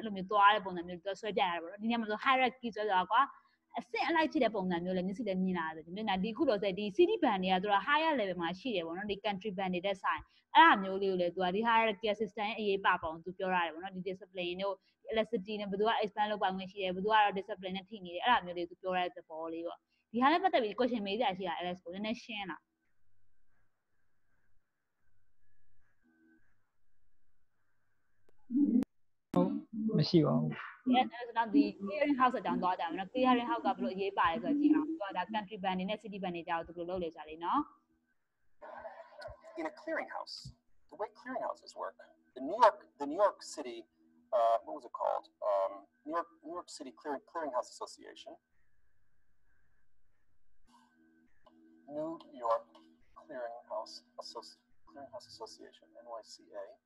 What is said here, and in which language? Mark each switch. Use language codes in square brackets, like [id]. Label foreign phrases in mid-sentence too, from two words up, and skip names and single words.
[my] လိုမျိုးသွားတဲ့ပုံစံမျိုးသူဆွဲပြရတယ်ပေါ့နော်ဒီနေရာမှာဆို hierarchy ဆွဲဆိုတာကွာအဆင့်အလိုက်ဖြစ်တဲ့ပုံစံမျိုးလည်းမျက်စိလည်းမြင်လာတယ်ဒီနေ့ဒီခုတော့ဒီ [en] city bank [my] တွေကသူက higher level မှာရှိတယ်ပေါ့နော်ဒီ [en] country bank [my] တွေတဲ့ဆိုင်အဲ့ဒါမျိုးလေးကိုလည်းသူကဒီ [en] hierarchy system [my] ရဲ့အရေးပါပုံသူပြောရတယ်ပေါ့နော်ဒီ discipline တို့ electricity နဲ့ဘယ်သူက expand လုပ်ပါငွေရှိတယ်ဘယ်သူကတော့ discipline နဲ့ထိနေတယ်အဲ့ဒါမျိုးလေးသူပြောရတဲ့သဘောလေးပေါ့ဒီဟာနဲ့ပတ်သက်ပြီး question မေးစရာရှိတာ Alex ကိုနည်းနည်းရှင်းလား မရှိပါဘူး အဲ့ဒါဆိုတော့ဒီ [en] clearing house [my] အကြောင်းသွားကြမယ်နော် [en] clearing house [my] ကဘယ်လိုအရေးပါတယ်ဆိုတော့ကြည့်အောင်သူကဒါ [en] country bank [my] တွေနဲ့ [en] city bank [my] တွေကြောက်သူဘယ်လိုလုပ်လဲဆိုတာလေးနော် [en] In a clearinghouse, the way clearinghouses work, the New York City, what was it called? New York City Clearinghouse Association. New York Clearinghouse Association, NYCA.